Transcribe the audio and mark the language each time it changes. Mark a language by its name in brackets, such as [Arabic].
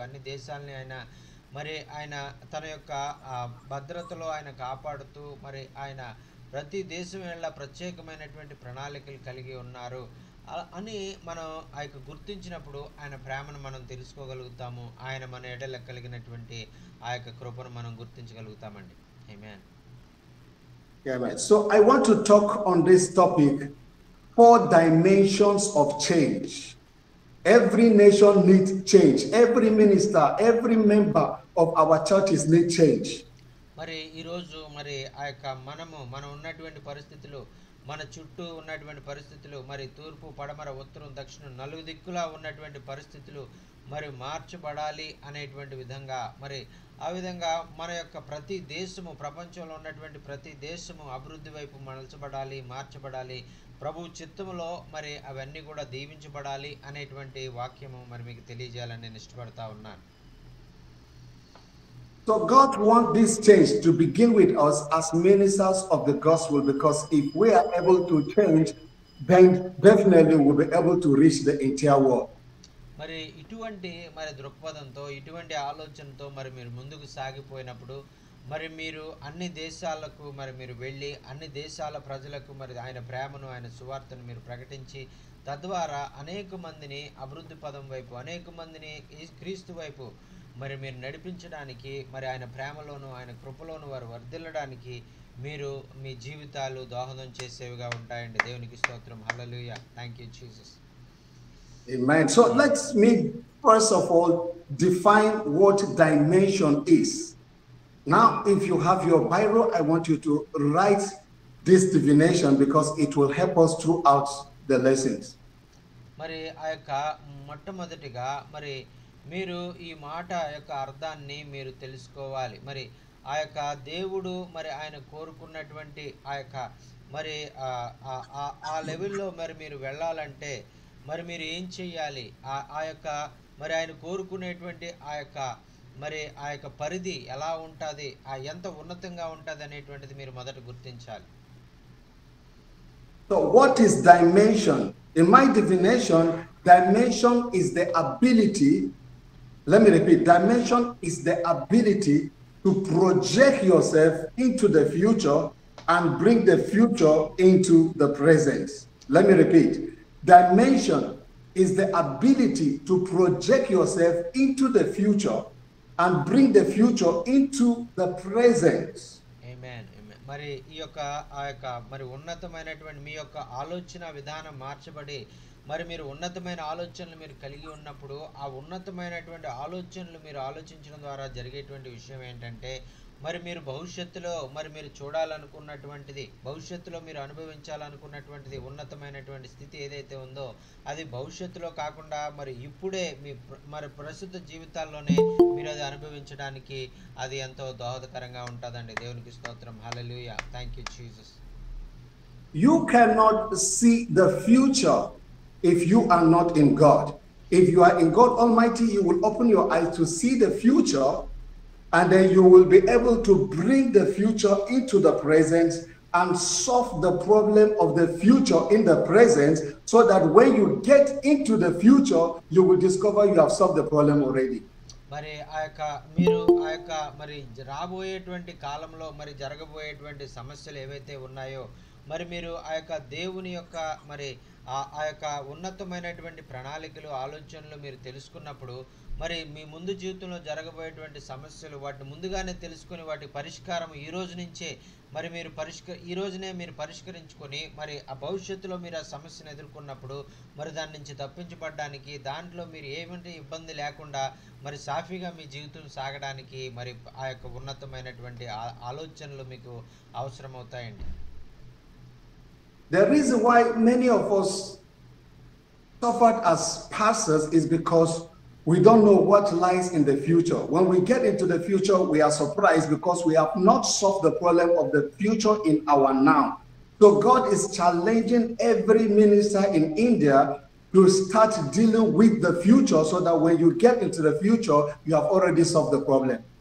[Telugu] అన్ని దేశాలని ఆయన తన యొక్క భద్రతలో ఆయన కాపాడుతూ మరి ఆయన ప్రతి దేశం వల్ల ప్రత్యేకమైనటువంటి ప్రణాళికలు కలిగి ఉన్నారు అని మనం గుర్తించినప్పుడు ఆయన ప్రేమను మనం తెలుసుకోగలుగుతాము. ఆయన మన ఎడల కలిగినటువంటి కృపను మనం గుర్తించగలుగుతామండి. ఆమేన్. [English] Amen. So I want to talk on this topic, 4 dimensions of change. Every nation needs change. Every minister, every member of our churches need change. [Telugu] మరి ఈ రోజు మరి మనం ఉన్నటువంటి పరిస్థితులు, మన చుట్టూ ఉన్నటువంటి పరిస్థితులు, మరి తూర్పు పడమర ఉత్తరం దక్షిణం 4 దిక్కులా ఉన్నటువంటి పరిస్థితులు మరి మార్చబడాలి అనేటువంటి విధంగా మరి ఆ విధంగా మన యొక్క ప్రతి దేశము ప్రపంచంలో ఉన్నటువంటి ప్రతి దేశము అభివృద్ధి వైపు మలచబడాలి, మార్చబడాలి, ప్రభు చిత్తములో మరి అవన్నీ కూడా దీవించబడాలి అనేటువంటి వాక్యము మరి మీకు తెలియజేయాలని నేను ఇష్టపడతా ఉన్నాను. [English] So God wants this change to begin with us as ministers of the gospel, because if we are able to change, then definitely we'll be able to reach the entire world. [Telugu] మరి ఇటువంటి మరి దృక్పథంతో ఇటువంటి ఆలోచనతో మరి మీరు ముందుకు సాగిపోయినప్పుడు మరి మీరు అన్ని దేశాలకు మరి మీరు వెళ్ళి అన్ని దేశాల ప్రజలకు మరి ఆయన ప్రేమను ఆయన సువార్తను మీరు ప్రకటించి తద్వారా అనేక మందిని అభివృద్ధి పదం వైపు అనేక మందిని క్రీస్తు వైపు మరి మీరు నడిపించడానికి మరి ఆయన ప్రేమలోను ఆయన కృపలోను వారు వర్ధిల్లడానికి మీరు మీ జీవితాలు దోహదం చేసేవిగా ఉంటాయండి. దేవునికి స్తోత్రం. హల్లెలూయా. [English] Thank you Jesus. Amen. So let me first of all define what dimension is. Now, if you have your Bible, I want you to write this definition because it will help us throughout the lessons. [Telugu] మరి ఆ యొక్క మొట్టమొదటిగా మరి మీరు ఈ మాట యొక్క అర్థాన్ని మీరు తెలుసుకోవాలి. మరి ఆ యొక్క దేవుడు మరి ఆయన కోరుకున్నటువంటి ఆ యొక్క మరి ఆ లెవెల్లో మరి మీరు వెళ్ళాలంటే మరి మీరు ఏం చెయ్యాలి, ఆ యొక్క మరి ఆయన కోరుకునేటువంటి ఆ యొక్క పరిధి ఎలా ఉంటుంది, ఎంత ఉన్నతంగా ఉంటుంది అనేటువంటిది మీరు మొదట గుర్తించాలి. [English] So what is dimension? In my definition, dimension is the ability, let me repeat, dimension is the ability to project yourself into the future and bring the future into the present. Let me repeat. Dimension is the ability to project yourself into the future and bring the future into the present. Amen. [Telugu] మరి ఈ యొక్క ఆ యొక్క మరి ఉన్నతమైనటువంటి మీ యొక్క ఆలోచన విధానం మార్చబడి మరి మీరు ఉన్నతమైన ఆలోచనలు మీరు కలిగి ఉన్నప్పుడు ఆ ఉన్నతమైనటువంటి ఆలోచనలు మీరు ఆలోచించడం ద్వారా జరిగేటువంటి విషయం ఏంటంటే మరి మీరు భవిష్యత్తులో మరి మీరు చూడాలనుకున్నటువంటిది, భవిష్యత్తులో మీరు అనుభవించాలనుకున్నటువంటిది ఉన్నతమైనటువంటి స్థితి ఏదైతే ఉందో అది భవిష్యత్తులో కాకుండా మరి ఇప్పుడే మీ మరి ప్రస్తుత జీవితాల్లోనే మీరు అది అనుభవించడానికి అది ఎంతో దోహదకరంగా ఉంటుందండి. దేవునికి స్తోత్రం. హల్లెలూయా. [English] Thank you Jesus. You cannot see the future if you are not in God. If you are in God Almighty, you will open your eyes to see the future, and then you will be able to bring the future into the present and solve the problem of the future in the present, so that when you get into the future, you will discover you have solved the problem already. [Telugu] మరి మీరు మరి రాబోయేటువంటి కాలంలో మరి జరగబోయేటువంటి సమస్యలు ఏవైతే ఉన్నాయో మరి మీరు ఆ యొక్క దేవుని యొక్క మరి ఆ యొక్క ఉన్నతమైనటువంటి ప్రణాళికలు ఆలోచనలు మీరు తెలుసుకున్నప్పుడు మరి మీ ముందు జీవితంలో జరగబోయేటువంటి సమస్యలు వాటిని ముందుగానే తెలుసుకొని వాటి పరిష్కారం ఈ రోజు నుంచే మరి మీరు ఈ రోజునే మీరు పరిష్కరించుకొని మరి ఆ భవిష్యత్తులో మీరు ఆ సమస్యను ఎదుర్కొన్నప్పుడు మరి దాని నుంచి తప్పించబడడానికి దాంట్లో మీరు ఏమంటే ఇబ్బంది లేకుండా మరి సాఫీగా మీ జీవితం సాగడానికి మరి ఆ యొక్క ఉన్నతమైనటువంటి ఆలోచనలు మీకు అవసరమవుతాయండి. [English] The reason why many of us suffered as pastors is because we don't know what lies in the future. When we get into the future, we are surprised because we have not solved the problem of the future in our now. So God is challenging every minister in India to start dealing with the future, so that when you get into the future, you have already solved the problem.